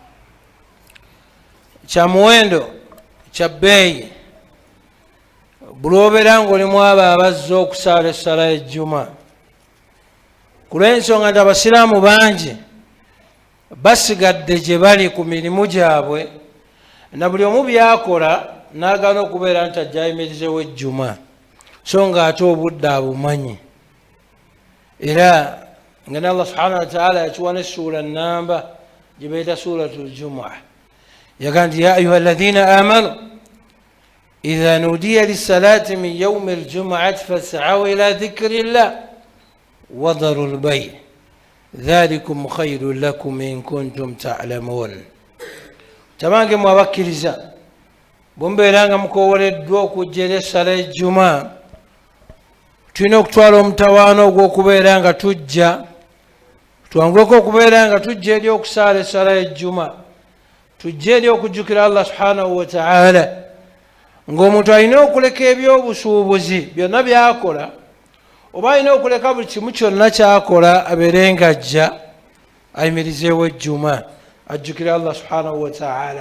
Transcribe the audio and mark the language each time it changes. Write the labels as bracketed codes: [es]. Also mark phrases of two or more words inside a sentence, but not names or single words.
[lg] Kya muwendo, kya bbeeyi buli obeera ng'olimu abo abazze okusaala essala y'ejjuma, ku lw'ensonga nti abasiraamu bangi basigadde gye bali ku mirimu gyabwe, na buli omu byakola n'agaana okubeera nti ajja ayimirizeewo ejjuma, so nga ate obudde abumanyi. Era nga ne Allah [ar] سبحانه وتعالى [lg] yakiwa n'essuula nnamba gye bayita suuratul jumu'a, yagamba nti [ar] يا أيها الذين آمنوا إذا نودي للصلاة من يوم الجمعة فاسعوا إلى ذكر الله وذروا البيع ذلكم خير لكم إن كنتم تعلمون. [lg] Tabange mwabakkiriza bumbeera nga mukowoleddwa okujja eri essala y'ejjuma, tulina okutwala omutawaana ogw'okubeera nga tujja twanguleko okubeera nga tujja eri okusaala essala y'ejjuma, tujja eri okujjukira Allah [ar] سبحانه وتعالى, [lg] ng'omuntu alina okuleka ebyobusuubuzi byonna byakola, oba alina okuleka buli kimu kyonna kyakola abeere nga ajja ayimirizeewo ejjuma ajjukira Allah [ar] سبحانه وتعالى.